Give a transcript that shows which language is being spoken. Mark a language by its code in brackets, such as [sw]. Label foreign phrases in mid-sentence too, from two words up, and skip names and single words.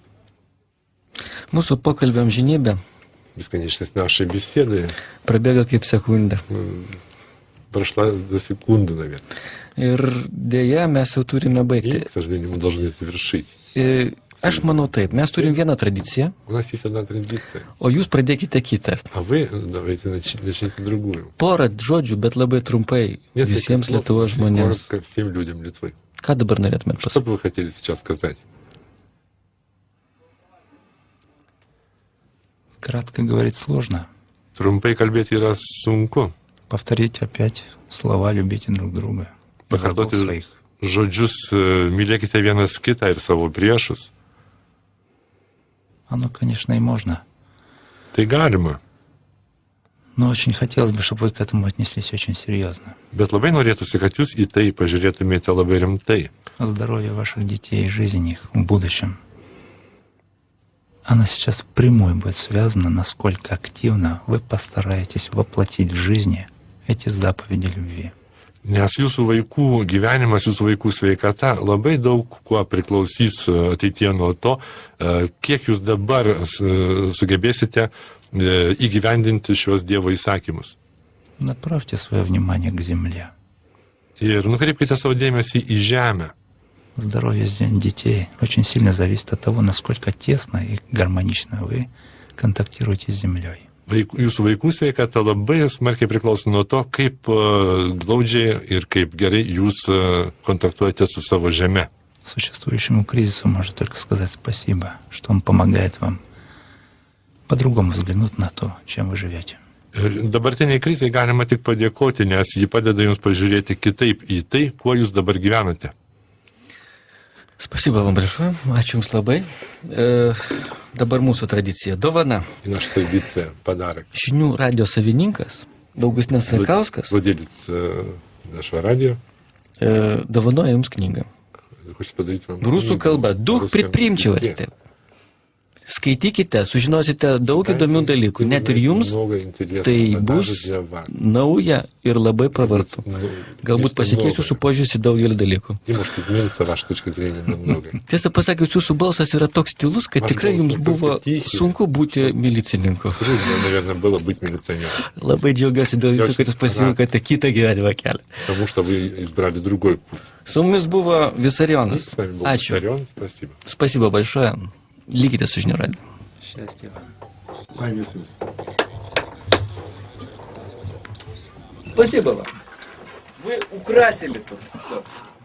[lt] Mūsų pokalbio amžinybė [ru] Бесконечность нашей беседы [lt] prabėga kaip sekundė. [ru] прошла за секунду, наверное. [lt] Ir dėja, mes jau turime [ru] И, [lt] baigti. [ru] к сожалению, мы должны завершить. [lt] Aš manau taip, mes turim vieną tradiciją, [ru] У нас есть одна традиция, [lt] o jūs pradėkite kitą. [ru] а вы давайте начните другую. [lt] Porą žodžių, bet labai trumpai [ru] Несколько [lt] visiems [ru] слов, [lt] Lietuvos žmonėms. [ru] коротко всем людям Литвы. [lt] Ką dabar norėtumėt [ru] Что [lt] pasakyti? [ru] бы вы хотели сейчас сказать? Кратко говорить сложно. [lt] Trumpai kalbėti yra sunku. [ru] Повторить опять слова «любите друг друга». И врагов [lt] Pakartoti [ru] своих. [lt] žodžius mylėkite vienas kitą ir savo priešus. [ru] Оно, конечно, и можно. [lt] Tai galima. [ru] Но очень хотелось бы, чтобы вы к этому отнеслись очень серьезно. [lt] Bet labai norėtųsi, kad jūs į tai pažiūrėtumėte labai rimtai. [ru] Здоровье ваших детей и жизнь их в будущем. Она сейчас впрямую будет связана, насколько активно вы постараетесь воплотить в жизни эти заповеди любви. [lt] Nes jūsų vaikų gyvenimas, jūsų vaikų sveikata labai daug kuo priklausys ateitie nuo to, kiek jūs dabar sugebėsite įgyvendinti šios Dievo įsakymus. [ru] Направьте свое внимание к земле. [lt] Ir nukreipkite savo dėmesį į žemę. [ru] Здоровье детей очень сильно зависит от того, насколько тесно и гармонично вы контактируете с землей. [lt] Jūsų vaikų sveikata labai smarkiai priklauso nuo to, kaip glaudžiai ir kaip gerai jūs kontaktuojate su savo žeme. [ru] Существующему кризису можно только сказать спасибо, что он помогает вам по-другому взглянуть на то, чем вы живете. [lt] Dabartiniai krizai galima tik padėkoti, nes ji padeda jums pažiūrėti kitaip į tai, kuo jūs dabar gyvenate. [ru] Спасибо вам большое, [lt] ačiū Jums labai. Dabar mūsų tradicija. Dovana. [ru] И наша традиция – подарок. [lt] Žinių radio savininkas, Augustinas Rakauskas, [ru] Владелец нашего радио, [lt] dovanoja jums knygą. [ru] Хочет подарить вам [lt] Rusų [ru] книгу [lt] kalba. [ru] на Duch русском предприимчивости. языке. [lt] Skaitykite, sužinosite daug įdomių dalykų. Net ir jums [ru] Много интересного, [lt] tai [ru] даже [lt] bus [ru] для вас. [lt] nauja ir labai pravartu. Galbūt pasikeis jūsų požiūris į daugelį dalykų. [ru] И может измениться ваша точка зрения на многое. [lt] Tiesą pasakius, jūsų balsas yra toks tylus, kad tikrai jums buvo sunku būti milicininku. [ru] Трудно, наверное, было быть милиционером, [lt] Labai džiaugiuosi dėl jūsų, kad jūs pasirinkote kitą gyvenimo kelią. [ru] потому что вы избрали другой путь. [lt] Su mumis buvo Visarionas. [ru] С вами был [lt] Ačiū. [ru] Виссарион, спасибо. Спасибо большое. [lt] Likite su žinių radiju. [ru] Счастья вам. Павел Иисус. Спасибо вам. Вы украсили тут все.